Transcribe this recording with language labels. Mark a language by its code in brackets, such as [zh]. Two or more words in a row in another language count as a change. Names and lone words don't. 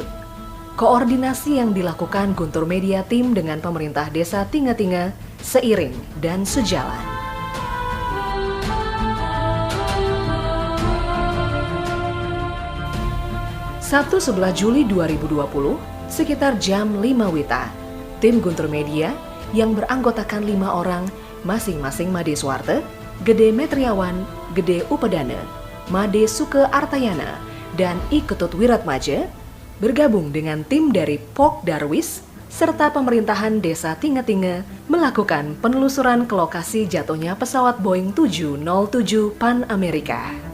[id] Koordinasi yang dilakukan Guntur Media Tim dengan pemerintah desa Tinga-Tinga seiring dan sejalan. Sabtu 11 Juli 2020, sekitar jam 5 WITA, tim Guntur Media yang beranggotakan 5 orang, masing-masing Made Suwarte, Gede Metriawan, Gede Upedane, Made Suke Artayana, dan I Ketut Wiratmaja, bergabung dengan tim dari Pok Darwis, serta pemerintahan desa Tinga-Tinga melakukan penelusuran ke lokasi jatuhnya pesawat Boeing 707 Pan Amerika.